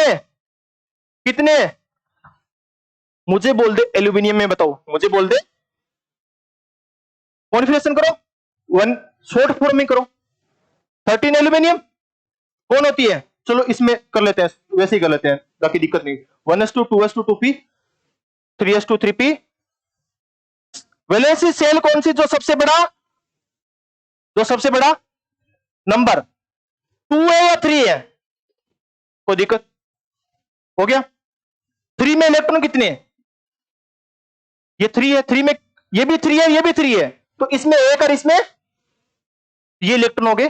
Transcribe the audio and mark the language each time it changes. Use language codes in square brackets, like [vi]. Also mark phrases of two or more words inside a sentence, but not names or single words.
[hi] कितने? मुझे बोल दे एल्यूमिनियम में, बताओ मुझे बोल दे। कॉन्फिगरेशन करो, 1 [en] short form [hi] में करो। 13 एल्यूमिनियम कौन होती है? चलो इसमें कर लेते हैं, वैसे ही कर लेते हैं, बाकी दिक्कत नहीं। 1s2 2s2 2p 3s2 3p। [en] valency shell [hi] कौन सी? जो सबसे बड़ा, जो सबसे बड़ा नंबर 2 है या 3 है? कोई दिक्कत? हो गया। 3 में इलेक्ट्रॉन कितने? ये 3 है, 3 में ये भी 3 है, ये भी 3 है, तो इसमें एक और इसमें ये इलेक्ट्रॉन हो गए।